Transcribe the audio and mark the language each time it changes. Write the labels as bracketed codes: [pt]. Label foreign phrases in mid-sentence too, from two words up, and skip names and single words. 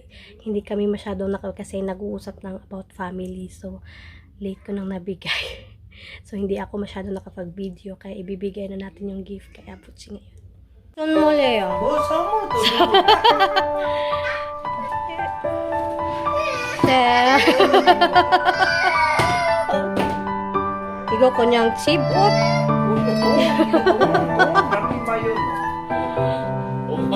[tl] Hindi kami masyadong kasi nag-uusap ng [en] about family. [tl] So, late ko nang nabigay. So, hindi ako masyadong nakapag-video. Kaya ibibigay na natin yung gift kay Abu G ngayon. [ko] 선물이에요. 뭐 선물도 네. 이거 그냥 집옷. 남긴 마요. 엄마.